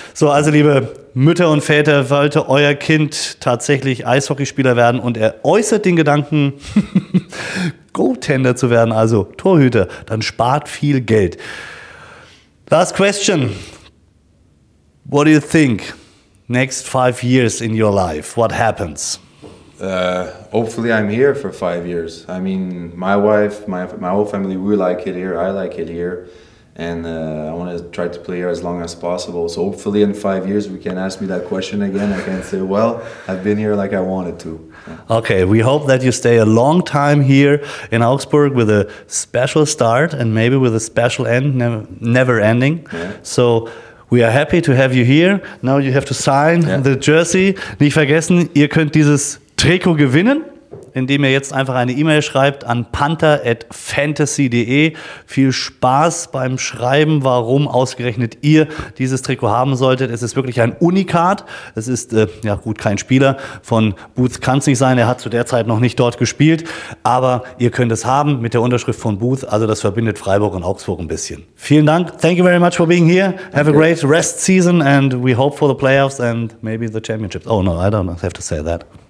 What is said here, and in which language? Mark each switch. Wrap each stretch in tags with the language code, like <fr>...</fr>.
<de>So, also liebe Mütter und Väter, wollte euer Kind tatsächlich Eishockeyspieler werden und er äußert den Gedanken, Goaltender zu werden, also Torhüter, dann spart viel Geld.</de> <en>Last question. What do you think? Next 5 years in your life, what happens? Hopefully I'm here for 5 years. I mean, my wife, my whole family, we like it here. I like it here. And I want to try to play here as long as possible. So hopefully in 5 years we can ask me that question again. I can say, well, I've been here like I wanted to. Okay, we hope that you stay a long time here in Augsburg with a special start and maybe with a special end, never ending. Yeah. So we are happy to have you here. Now you have to sign the jersey.</en> <de>Nicht vergessen, ihr könnt dieses Trikot gewinnen, indem ihr jetzt einfach eine E-Mail schreibt an panther@fantasy.de. Viel Spaß beim Schreiben, warum ausgerechnet ihr dieses Trikot haben solltet. Es ist wirklich ein Unikat. Es ist, ja gut, kein Spieler von Booth kann es nicht sein. Er hat zu der Zeit noch nicht dort gespielt. Aber ihr könnt es haben mit der Unterschrift von Booth. Also das verbindet Freiburg und Augsburg ein bisschen. Vielen Dank.</de> <en>Thank you very much for being here. Have a great rest season and we hope for the playoffs and maybe the championships. Oh no, I don't have to say that.</en>